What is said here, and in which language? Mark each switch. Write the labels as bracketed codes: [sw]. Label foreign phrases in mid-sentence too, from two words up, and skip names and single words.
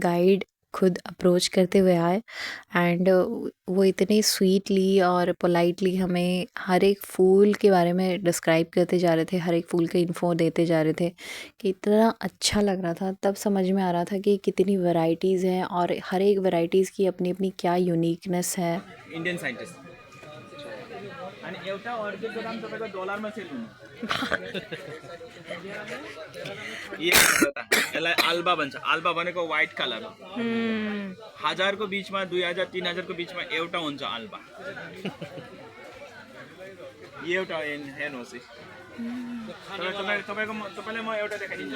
[hi] गाइड खुद अप्रोच करते हुए आए एंड वो इतने स्वीटली और पोलाइटली हमें हर एक फूल के बारे में डिस्क्राइब करते जा रहे थे, हर एक फूल का इन्फो देते जा रहे थे कि इतना अच्छा लग रहा था। तब समझ में आ रहा था कि कितनी वैरायटीज़ हैं और हर एक वैरायटीज़ की अपनी अपनी क्या यूनिकनेस है। [en] Indian scientist [ne] आणि एउटा ऑर्किडको दाम तपाईको डलरमा सेल हुनु यसलाई आल्बा भन्छ। आल्बा भनेको [en] white color, [ne] 1000 को बीचमा 2000 3000 को बीचमा एउटा हुन्छ आल्बा। यो एउटा हेर्नुहोस् है, तपाईलाई म एउटा देखाइदिन्छु।